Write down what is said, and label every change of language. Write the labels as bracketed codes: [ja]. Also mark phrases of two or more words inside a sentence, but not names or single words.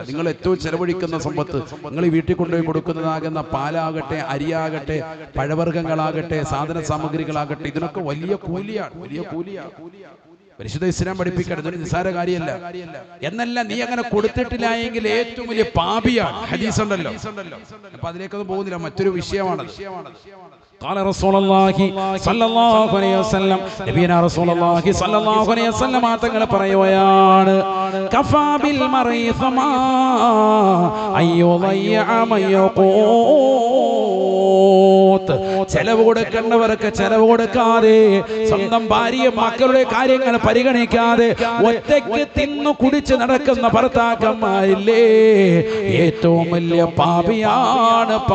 [ml] നിങ്ങൾ ഏറ്റവും ചെലവഴിക്കുന്ന സമ്പത്ത്, നിങ്ങൾ ഈ വീട്ടിൽ കൊണ്ടുപോയി കൊടുക്കുന്നതാകുന്ന പാലാകട്ടെ, അരിയാകട്ടെ, പഴവർഗ്ഗങ്ങളാകട്ടെ, സാധന സാമഗ്രികളാകട്ടെ, ഇതിനൊക്കെ വലിയ കൂലിയാണ്, വലിയ കൂലിയാണ്. പരിശുദ്ധ ഇസ്ലാം പഠിപ്പിക്കണം, ഇതൊരു നിസ്സാര കാര്യമല്ല. എന്നല്ല, നീ അങ്ങനെ കൊടുത്തിട്ടില്ല എങ്കിൽ ഏറ്റവും വലിയ പാപിയാണ്. ഹദീസ് ഉണ്ടല്ലോ. അപ്പൊ അതിലേക്കൊന്നും പോകുന്നില്ല, മറ്റൊരു വിഷയമാണ്. [ar] قال رسول الله صلى الله عليه وسلم, نبينا رسول الله صلى الله عليه وسلم [ml] തങ്ങൾ പറയുകയാണ്, [ar] كفى بالمرء فما أيضيع ميقوت. [ml] ചെലവ് കൊടുക്കേണ്ടവർക്ക് ചെലവ് കൊടുക്കാതെ, സ്വന്തം ഭാര്യയും മക്കളുടെ കാര്യങ്ങൾ പരിഗണിക്കാതെ ഒറ്റയ്ക്ക് തിന്നു കുടിച്ച് നടക്കുന്ന ഭർത്താക്കന്മാരില്ലേ, ഏറ്റവും വലിയ പാപിയാണ്.